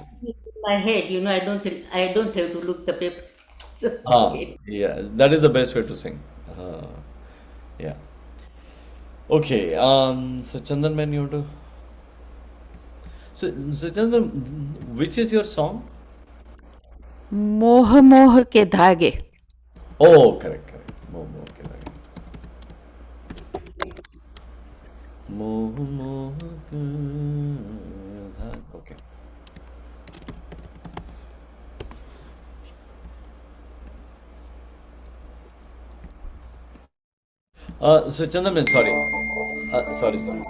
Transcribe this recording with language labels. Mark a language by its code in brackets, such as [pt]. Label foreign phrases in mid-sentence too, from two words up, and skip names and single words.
[en] In my head, I don't have to look the paper. Just Ah, sing it. yeah, that is the best way to sing. Yeah. Okay, so Chandan man, you want to? So Chandan, which is your song? मोह मोह के धागे. Oh, correct. Moh moh ke dhage. Moh moh ke dhage. Okay. So Chandan man, sorry. Sorry.